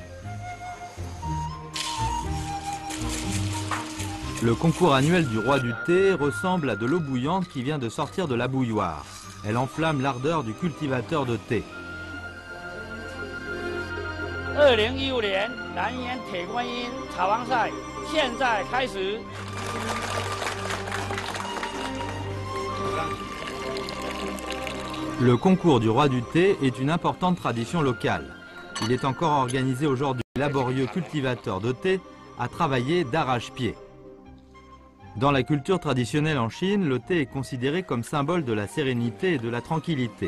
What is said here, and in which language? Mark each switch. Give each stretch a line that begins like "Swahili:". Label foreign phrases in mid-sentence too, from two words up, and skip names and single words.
French: Le concours annuel du roi du thé ressemble à de l'eau bouillante qui vient de sortir de la bouilloire. Elle enflamme l'ardeur du cultivateur de thé.
Chinese: 2015 年南岩铁观音茶王赛现在开始。
French: Le concours du roi du thé est une importante tradition locale. Il est encore organisé aujourd'hui. Laborieux cultivateurs de thé à travailler d'arrache-pied. Dans la culture traditionnelle en Chine, le thé est considéré comme symbole de la sérénité et de la tranquillité.